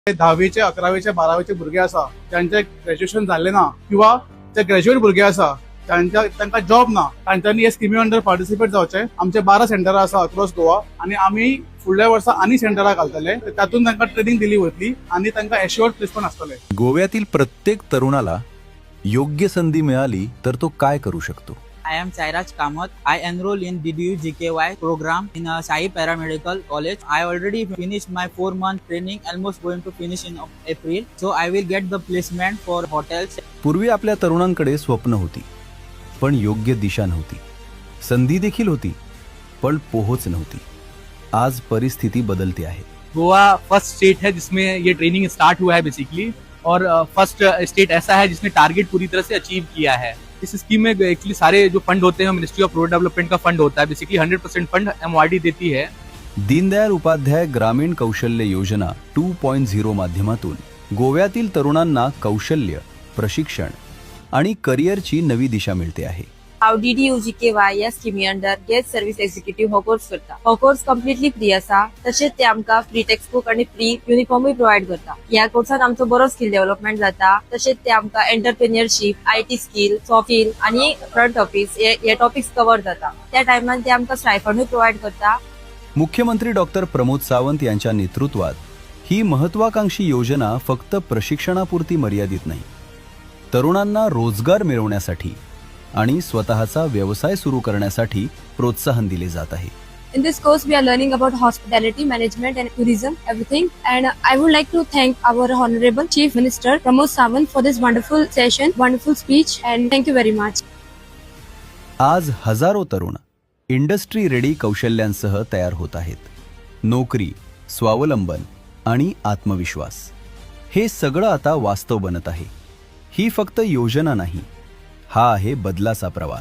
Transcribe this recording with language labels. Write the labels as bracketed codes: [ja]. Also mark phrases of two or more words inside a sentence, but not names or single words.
[kok] 10वीचे 11वीचे 12वीचे भुरगे आसा ज्यांचे ग्रॅज्युएशन झाले ना किंवा जे ग्रॅज्युएट भुरगे आसा तांकां जॉब ना तांच्यांनी हे स्किमी [en] under participate [kok] जावचे। आमचे 12 सेंटरां आसा [en] across Goa [kok] आणि आम्ही फुडल्या वर्सा आनी सेंटरां घालतले, तातूंत तांकां ट्रेनिंग दिली वतली आणि तांकां [en] assured placement [kok] आसतले। [mr] गोव्यातील प्रत्येक तरुणाला योग्य संधी मिळाली तर तो काय करू शकतो? [en] I am Sairaj Kamath. I enroll in DDU GKY program in Sai Paramedical College. I already finished my 4-month training, almost going to finish in April. So I will get the placement for hotels. [mr] पूर्वी आपल्या तरुणांकडे स्वप्न होती, पण योग्य दिशा नव्हती। संधी देखील होती, पण पोहोच नव्हती। आज परिस्थिती बदलती आहे। [hi] गोवा [en] first state [hi] है जिसमें ये ट्रेनिंग स्टार्ट हुआ है बेसिकली, और [en] first state [hi] ऐसा है जिसने टारगेट पूरी तरह से अचीव किया है। इस स्कीम में एक्चुअली सारे जो फंड होते हैं मिनिस्ट्री ऑफ रूरल डेवलपमेंट का फंड होता है, बेसिकली 100% फंड MORD देती है। [mr] दीनदयाल उपाध्याय ग्रामीण कौशल्य योजना 2.0 माध्यमातून गोव्यातील तरुणांना कौशल्य, प्रशिक्षण आणि करिअरची नवी दिशा मिळते आहे। [kok] हांव DDU GKY या स्किमी अंडर [en] guest service executive [kok] हो कोर्स करता। हो कोर्स [en] completely free [kok] आसा, तशेंच ते आमकां [en] free text book [kok] आणि [en] free uniformूय provide [kok] करता। ह्या कोर्सात आमचो बरो [en] skill development [kok] जाता, तशेंच ते आमकां एंटरप्रेन्युअरशिप, [en] IT skill, soft skill [kok] आणि [en] front office [kok] हे [en] topics cover [kok] जाता। त्या टायमान ते आमकां स्टायफंडूय प्रोवाइड करता। [mr] मुख्यमंत्री डॉक्टर प्रमोद सावंत यांच्या नेतृत्वात ही महत्वाकांक्षी योजना फक्त प्रशिक्षणापुरती मर्यादित नाही, तरुणांना रोजगार मिळवण्यासाठी आणि स्वतःचा व्यवसाय सुरू करण्यासाठी प्रोत्साहन दिले जात आहे। [en] In this course, we are learning about hospitality management and tourism, everything. And I would like to thank our Honorable Chief Minister Pramod Sawant for this wonderful session, wonderful speech, and thank you very much. [mr] आज हजारो तरुण [en] industry ready [mr] कौशल्यांसह तयार होत आहेत। नोकरी, स्वावलंबन आणि आत्मविश्वास हे सगळं आता वास्तव बनत आहे। ही फक्त योजना नाही, हा आहे बदलाचा प्रवास।